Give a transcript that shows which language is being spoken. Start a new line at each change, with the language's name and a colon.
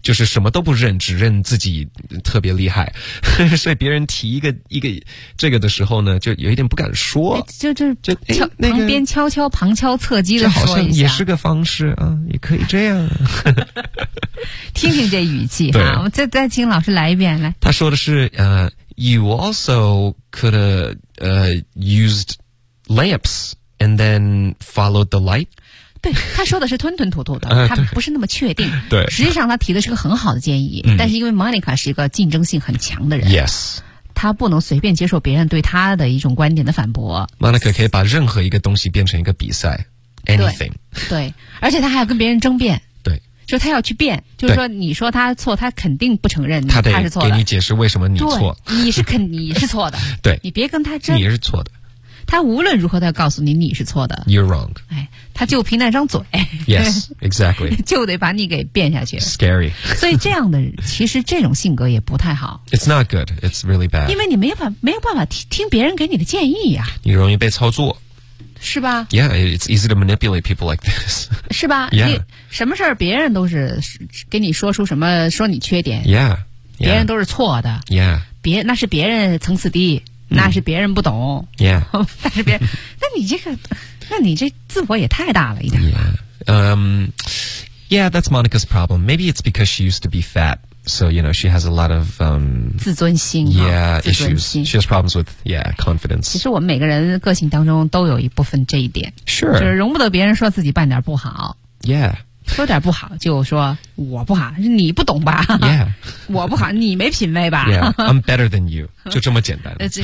Chinese: 就是什么都不认，只认自己特别厉害。所以别人提一个这个的时候呢就有一点不敢说，就旁边悄悄旁敲侧击的说一下，这好像也是个方式啊，也可以这样。听听这语气哈，我再请老师来一遍，来，他说的是
English: You also could have used lamps and then followed the light.
Chinese: 对，他说的是吞吞吐吐的，他不是那么确定。对，实际上他提的是个很好的建议，嗯，但是因为 Monica 是一个竞争性很强的人。
English: Yes.
Chinese: 他不能随便接受别人对他的一种观点的反驳。 Monica 可以把任何一个东西变成一个比赛。
English: Anything.
Chinese: 对，而且他还要跟别人争辩。对。说他要去辩，就是说你说他错，他肯定不承认他是错的，他得给你解释为什么你错，你是错的，对，你别跟他争，你是错的。他无论如何他要告诉你你是错的，
English: You're wrong、
Chinese: 哎、他就凭那张嘴
English: Yes, exactly
Chinese: 就得把你给辩下去，
English: Scary
Chinese: 所以这样的其实这种性格也不太好，
English: It's not good, it's really bad，
Chinese: 因为你没有办法 听别人给你的建议呀、啊，你容易被操作是吧？
English: Yeah, it's easy to manipulate people like this.
Chinese: 是吧？
English: Yeah.
Chinese: 什么事儿别人都是给你说出什么，说你缺点。
English: Yeah.
Chinese: 别人都是错的。
English: Yeah.
Chinese: 那是别人层次低、嗯、那是别人不懂。
English: Yeah.
Chinese: 那是别人。那你这自我也太大了一点吧。
English: Yeah. Yeah, that's Monica's problem. Maybe it's because she used to be fat. So, you know, she has a lot of,
Chinese: 自尊心。
English: Yeah,
Chinese: 自尊心
English: issues. She has problems with, yeah, confidence.
Chinese: 其实我们每个人个性当中都有一部分这一点。
English: Sure.
Chinese: 就是容不得别人说自己办点不好。
English: Yeah.
Chinese: 说点不好就说我不好，你不懂吧。
English: Yeah.
Chinese: 我不好，你没品味吧。
English: Yeah, I'm better than you.
Chinese: 就这么简单。